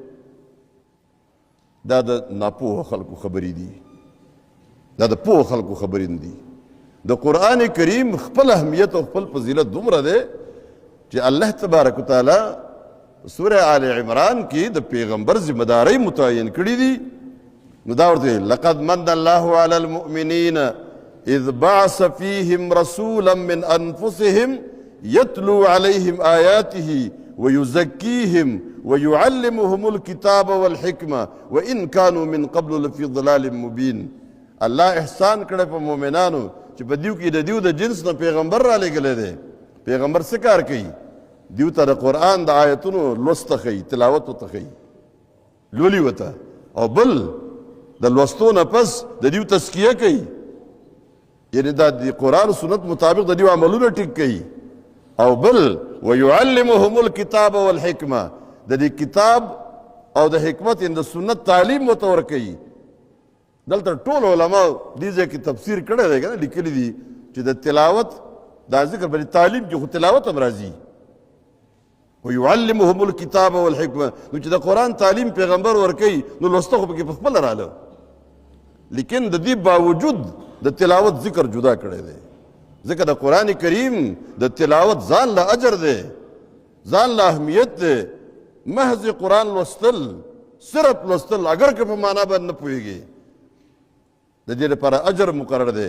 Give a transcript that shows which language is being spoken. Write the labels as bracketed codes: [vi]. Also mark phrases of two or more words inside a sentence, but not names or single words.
[ps] دا د ناپوهه خلکو خبرې دي، دا د پوهه خلکو خبرې نه دي. د قرآن کریم خپل اهمیت او خپل فضیلت دومره دی چې الله تبارک وتعالی سوره آل عمران کې د پیغمبر ذمه دارۍ متعین کړي دي. نو دا ورته [ar] لقد من الله على المؤمنين اذ بعث فيهم رسولا من انفسهم يتلو عليهم آياته ويزكيهم ويعلمهم الكتاب والحكمة وإن كانوا من قبل لفي ضلال مبين. [ps] الله احسان کړی په مؤمنانو چې په دیو کې د دیو د جنس نه پیغمبر را لېږلی دی. پیغمبر څه کار کوي؟ دیو ته د قرآن د آیتونو لوست ښیي، تلاوت ورته ښیي، لولي ورته، او بل د لوستو نه پس د دیو تزکیه کوي، یعنی دا د قرآن سنت مطابق د دیو عملونه ټیک کوي. او بل [ar] ويعلمهم الكتاب والحکمه، [ps] د دې کتاب او د حکمت د سنت تعلیم ورته ورکوي. دلته ټول علما دې ځای کې تفسیر کړی دی که نه، لیکلي دي چې د تلاوت دا ذکر باندې تعلیم کې خو تلاوت هم راځي. [ar] ويعلمهم الكتاب والحکمه، [ps] نو چې د قرآن تعلیم پیغمبر ورکوي نو لوسته خو پکې پخپله راله، لیکن د دې باوجود د تلاوت ذکر جدا کړی دی. ځکه د قرآن کریم د تلاوت ځان له اجر دی، ځان له اهمیت دی. محض قرآن لوستل، صرف لوستل، اگر که په معنا باندې نه پوهېږي، د دې لپاره اجر مقرر دی.